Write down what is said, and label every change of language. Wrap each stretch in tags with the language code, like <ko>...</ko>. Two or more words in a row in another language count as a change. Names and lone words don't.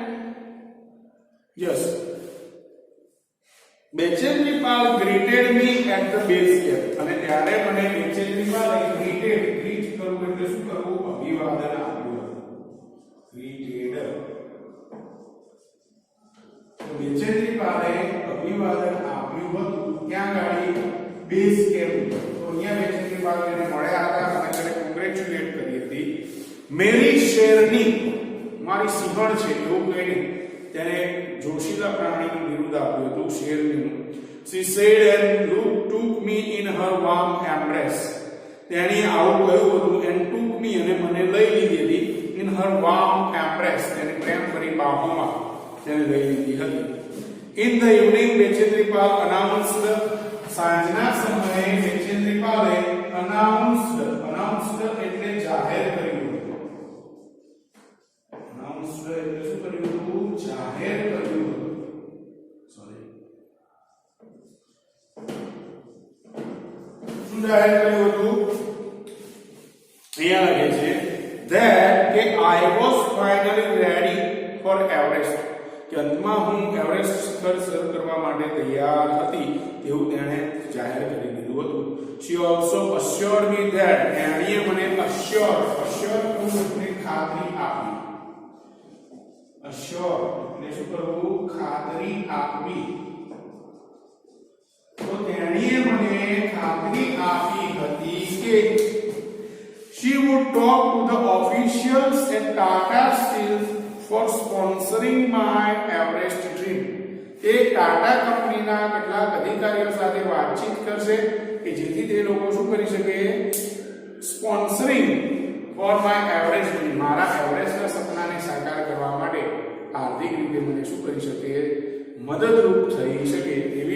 <en>Yes Bachendri Pal greeted me at the base camp</en> <gu>અને ત્યારે મને બેચેન્દ્રીપાલે ગ્રીટ કરવું એટલે શું કરવું અભિવાદન આપ્યું ગ્રીટેડ બેચેન્દ્રીપાલે અભિવાદન આપ્યું હતું ક્યાં ગાડી</gu> <en>base camp</en> <gu>તો અહીંયા બેચેન્દ્રીપાલ એને મળ્યા હતા અને તેને કોંગ્રેચ્યુલેટ કરી હતી</gu> <hi>मेरी शेरनी</hi> <gu>મારી સિંહણ છે એવું કહીને તેને જોશીલા પ્રાણીનું બિરુદ આપ્યું હતું શેરનીનું</gu> <en>she said and took me in her warm embrace</en> <gu>તેણી આવું કહ્યું હતું</gu> <en>and took me</en> <gu>અને મને લઈ લીધી હતી</gu> <en>in her warm embrace</en> <gu>તેને પ્રેમ ભરી બાહોમાં તેને લઈ લીધી હતી</gu> <en>in the evening</en> <gu>બેચેન્દ્રીપાલ announced સાંજના સમયે બેચેન્દ્રીપાલે announced એટલે જાહેર કર્યું announced એટલે શું કર્યું હતું જાહેર કર્યું સોરી શું જાહેર કર્યું હતું અહીંયા લખે છે that કે</gu> <en>I was finally ready for Everest</en> <gu>કે અંતમાં હું એવરેસ્ટ શિખર સર કરવા માટે તૈયાર હતી તેવું તેણે જાહેર કરી દીધું હતું</gu> <en>she also assured me that</en> <gu>એણીએ મને assure એટલે ખાતરી આપી assure એટલે શું કરવું ખાતરી આપવી તો તેણીએ મને ખાતરી આપી હતી કે</gu> <en>she would talk to the officials at Tata Steel for sponsoring my Everest dream</en> <gu>એ ટાટા કંપનીના કેટલાક અધિકારીઓ સાથે વાતચીત કરશે કે જેથી તે લોકો શું કરી શકે</gu> <en>sponsoring for my Everest dream</en> <gu>મારા એવરેસ્ટના સપનાને સાકાર કરવા માટે આર્થિક રીતે મને શું કરી શકે મદદરૂપ થઈ શકે એવી</gu>